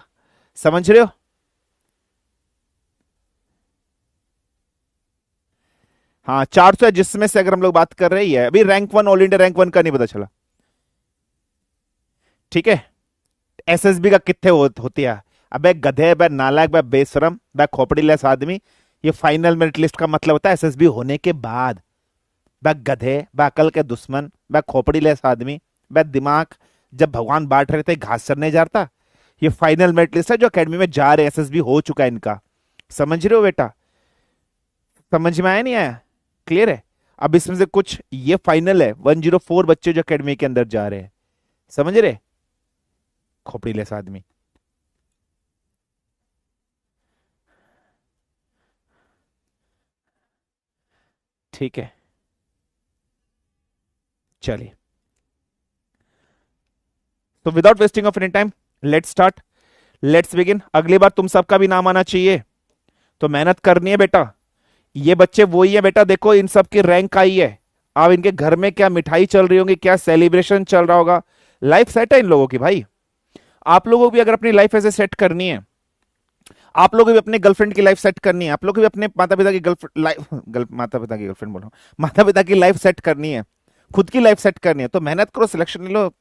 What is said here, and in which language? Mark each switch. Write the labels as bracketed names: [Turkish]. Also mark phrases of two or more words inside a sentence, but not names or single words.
[Hindi] समझ रहे हो? हाँ, 400 है, जिसमें से अगर हम लोग बात कर रहे हैं, अभी रैंक वन, [English] All India rank one [Hindi] का नहीं पता चला। ठीक है। एसएसबी का कितने होती है? अबे गधे, बे नालायक, बे बेशरम, बे खोपड़ी लेस आदमी। ये [English] final merit list [Hindi] का मतलब होता है एसएसबी होने के बाद। बे गधे, बे अकल के दुश्मन, बे खोपड़ी लेस आदमी, बे दिमाग। जब भगवान बांट रहे थे घास चरने जाता। ये [English] final merit list [Hindi] है जो अकेडमी में जा रहे हैं, एसएसबी हो चुका है इनका। समझ रहे हो बेटा? समझ में आया नहीं आया? क्लियर है? अब इसमें से कुछ ये फाइनल है, 104 बच्चे जो अकेडमी के अंदर जा रहे हैं। समझ रहे? खोपड़ी लेस आदमी। ठीक है, चलिए। [English] तो without wasting of any time, let's start, let's begin. [Hindi] अगली बार तुम सबका भी नाम आना चाहिए, तो मेहनत करनी है बेटा। ये बच्चे वही है बेटा, देखो इन सब की रैंक आई है। अब इनके घर में क्या मिठाई चल रही होगी, क्या सेलिब्रेशन चल रहा होगा। [English] life set [Hindi] है इन लोगों की भाई। आप लोगों को भी अगर अपनी लाइफ ऐसे सेट करनी है, आप लोगों को भी अपने गर्लफ्रेंड की [English] life set [Hindi] करनी है, आप लोगों को भी अपने माता पिता की [English] girlfriend life [Hindi] माता पिता की गर्लफ्रेंड बोलो, माता पिता की [English] life set [Hindi] करनी है, खुद की [English] life set [Hindi] करनी है, तो मेहनत करो, सिलेक्शन ले लो।